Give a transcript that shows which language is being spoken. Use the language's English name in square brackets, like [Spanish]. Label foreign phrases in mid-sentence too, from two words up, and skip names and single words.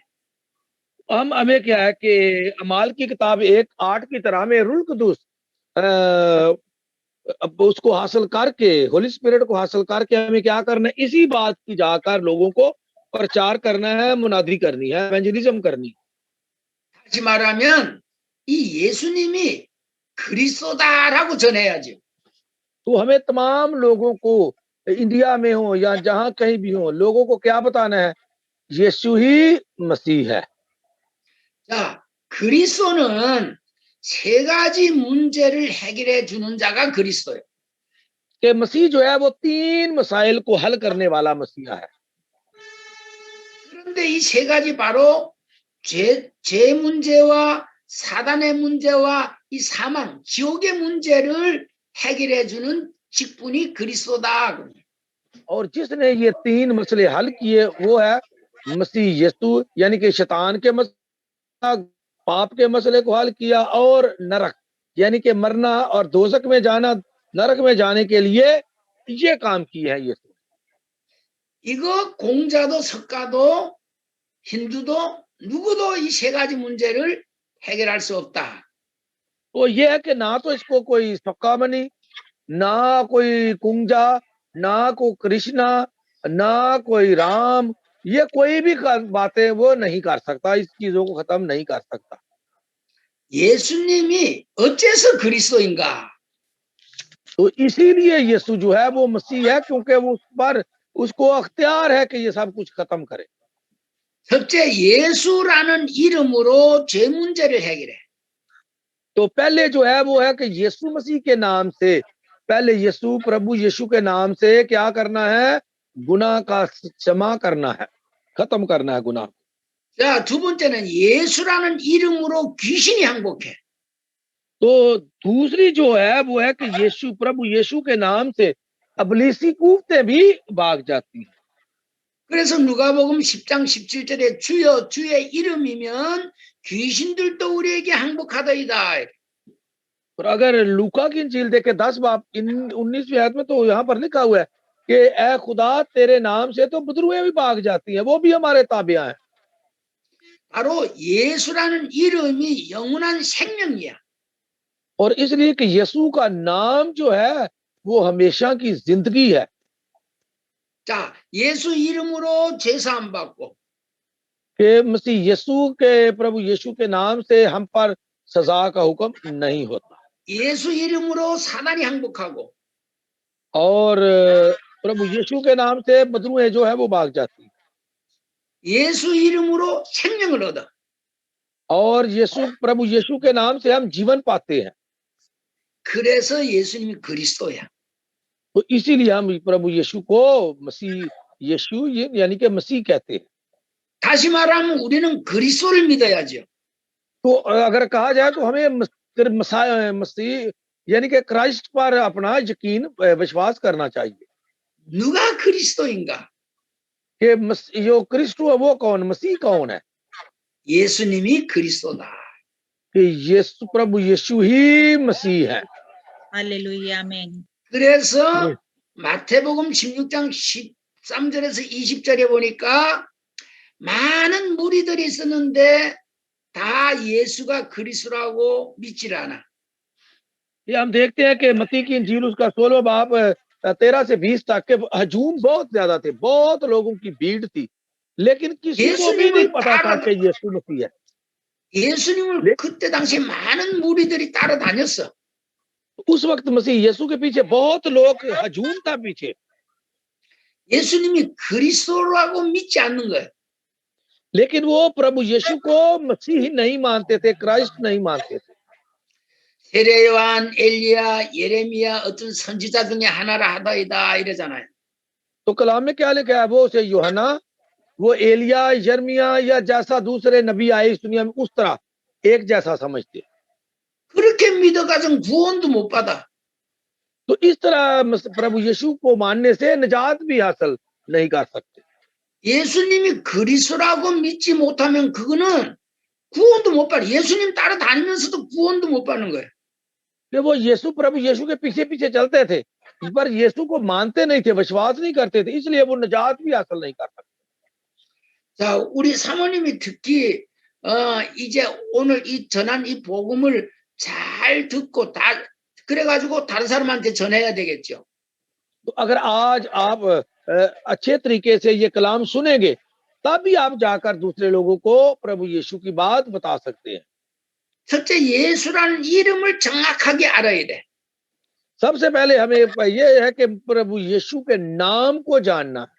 [Hindi] हमें क्या है कि अमाल की किताब 1:8 की तरह हमें रूह कुदूस अब उसको हासिल करके, [English] Holy Spirit [Hindi] को हासिल करके हमें क्या करना है, इसी बात की जाकर लोगों को प्रचार करना है, मुनादी करनी है, एवेंजलिज्म करनी। [Korean] 다시 말하면 이 예수님이 그리스도다라고 전해야죠. [Hindi] तो हमें तमाम लोगों को, इंडिया में हो या जहां कहीं भी हो, लोगों को क्या बताना है, यीशु ही मसीह है। [Korean] 자, 그리스도는 세 가지 문제를 해결해 주는 자가 그리스도예요. [Hindi] कि मसीह जो है वो 3 मसाइल को हल करने वाला मसीहा है। [Korean] 그런데 이 세 가지 바로 죄 문제와 사단의 문제와 이 사망, 지옥의 문제를 해결해 주는 직분이 그리스도다. [Hindi] और जिसने ये 3 मसले हल किए वो है मसीह यीशु, यानी कि शैतान के मसला, पाप के मसले को हल किया, और नरक यानी कि मरना और दोजक में जाना, नरक में जाने के लिए ये काम किया है यीशु। [Korean] 이거 공자도 석가도 힌두도 누구도 이 세 가지 문제를 해결할 수 없다. [Hindi] तो ये है कि ना तो इसको कोई सकामनी, ना कोई कुंजा, ना को कृष्णा, ना कोई राम, ये कोई भी बातें वो नहीं कर सकता, इस चीजों को खत्म नहीं कर सकता। [Korean] 예수님이 어째서 그리스도인가? [Hindi] तो इसीलिए यीशु जो है वो मसीह है, क्योंकि वो उस पर उसको अख्तियार है कि ये सब कुछ खत्म करे। [Korean] 첫째, 예수라는 이름으로 죄 문제를 해결해. [Hindi] तो पहले जो है वो है कि यीशु मसीह के नाम से, पहले यीशु, प्रभु यीशु के नाम से क्या करना है, गुनाह का क्षमा करना है, खत्म करना है गुनाह। [Korean] 자, 두 번째는 예수라는 이름으로 귀신이 항복해. [Hindi] तो दूसरी जो है वो है कि यीशु, प्रभु यीशु के नाम से अबलीसी कूफते भी भाग जाती हैं। [Korean] 그래서 누가복음 10장 17절에 주여 주의 이름이면 귀신들도 우리에게 항복하더이다. [Hindi] और अगर लूका की इंजील देखे 10 बाब 19वीं आयत में, तो यहाँ पर लिखा हुआ है कि ए खुदा तेरे नाम से तो बदरुएं भी भाग जाती हैं, वो भी हमारे ताबिया हैं। [Korean] 바로 예수라는 이름이 영원한 생명이야. [Hindi] और इसलिए कि यीशु का नाम जो है वो हमेशा की जिंदगी है। [Korean] 자, 예수 이름으로 제사함 받고 [Hindi] कि मसीह यीशु के, प्रभु यीशु के नाम से हम पर सजा का हुक्म नहीं होता, [Korean] 예수 이름으로 사단이 항복하고 [Hindi] और प्रभु यीशु के नाम से बदरुएं जो है वो भाग जाती हैं, [Korean] 예수 이름으로 생명을 얻어. [Hindi] और यीशु, प्रभु यीशु के नाम से हम जीवन पाते हैं। [Korean] 그래서 예수님이 그리스도야. [Hindi] तो इसीलिए हम प्रभु यीशु को मसीह यीशु यानी कि मसीह कहते हैं। [Korean] 다시 말하면 우리는 그리스도를 믿어야죠. [Hindi] तो अगर कहा जाए तो हमें मसीह यानी कि क्राइस्ट पर अपना यकीन, विश्वास करना चाहिए। [Korean] 누가 그리스도인가? [Hindi] कि जो क्रिस्टो है वो कौन, मसीह कौन है? [Korean] 예수님이 그리스도다. [Hindi] कि यीशु, प्रभु यीशु ही मसीह है। हालेलुया, आमीन। [Korean] 그래서 마태복음 16장 13절에서 20절에 보니까 많은 무리들이 있었는데 다 예수가 그리스도라고 믿질 않아. [Hindi] ये हम देखते हैं कि मत्ती की इंजील उसका 16वां बाब 13 से 20 तक के हजूम बहुत ज्यादा थे, बहुत लोगों की भीड़ थी, लेकिन किसी को भी नहीं पता था कि यीशु मसीह है। [Korean] 예수님을 그때 당시에 많은 무리들이 따라다녔어. [Hindi] उस वक्त मसीह यीशु के पीछे बहुत लोग हजूम था पीछे। [Korean] 예수님이 그리스도라고 믿지 않는 거예요. [Hindi] लेकिन वो प्रभु यीशु को मसीह नहीं मानते थे, क्राइस्ट नहीं मानते थे। [Korean] 세례 요한, 엘리야, 예레미야 어떤 선지자 중에 하나라 하더이다 이러잖아요. [Hindi] तो कलाम में क्या लिखा है, वो उसे यूहन्ना, वो एलिया, यर्मिया या जैसा दूसरे नबी आए इस दुनिया में, उस तरह एक जैसा समझते। [Korean] 그렇게 믿어가지고 구원도 못 받아. [Hindi] तो इस तरह प्रभु यीशु को मानने से निजात भी हासिल नहीं कर सकते। [Korean] 예수님이 그리스도라고 믿지 못하면 그거는 구원도 못 받아. 예수님 따라다니면서도 구원도 못 받는 거예요. [Hindi] कि वो यीशु, प्रभु यीशु के पीछे पीछे चलते थे, पर यीशु को मानते नहीं थे, विश्वास नहीं करते थे, इसलिए वो निजात भी हासिल नहीं कर सकते। [Korean] 자, 우리 사모님이 특히 이제 오늘 이 전한 이 복음을 잘 듣고 다 그래가지고 다른 사람한테 전해야 되겠죠. [Hindi] तो अगर आज आप अच्छे तरीके से ये कलाम सुनेंगे, तभी आप जाकर दूसरे लोगों को प्रभु यीशु की बात बता सकते हैं। [Korean] 첫째, 예수라는 이름을 정확하게 알아야 돼. [Hindi] सबसे पहले हमें ये है कि प्रभु यीशु के नाम को जानना है।